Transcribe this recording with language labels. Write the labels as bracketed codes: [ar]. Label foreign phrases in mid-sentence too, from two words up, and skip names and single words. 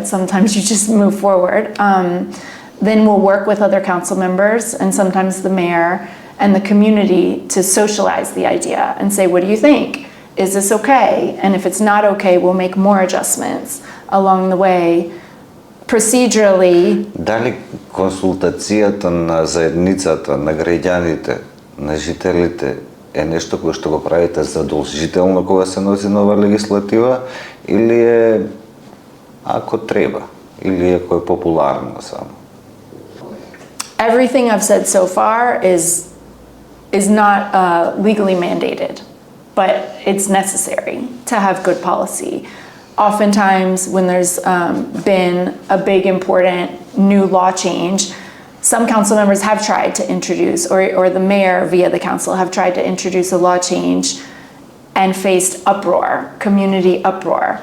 [en] Sometimes you just move forward. Then we'll work with other council members and sometimes the mayor and the community to socialize the idea and say, what do you think? Is this okay? And if it's not okay, we'll make more adjustments along the way. Procedurally. [mk] Дали консултацијата на заедницата, на граѓаните, на жителите е нешто кое што го правите задолжително кога се носи нова легислатива, или е ако треба, или е кој популарно само? [en] Everything I've said so far is not legally mandated, but it's necessary to have good policy. Oftentimes when there's been a big important new law change, some council members have tried to introduce, or the mayor via the council have tried to introduce a law change and faced uproar, community uproar.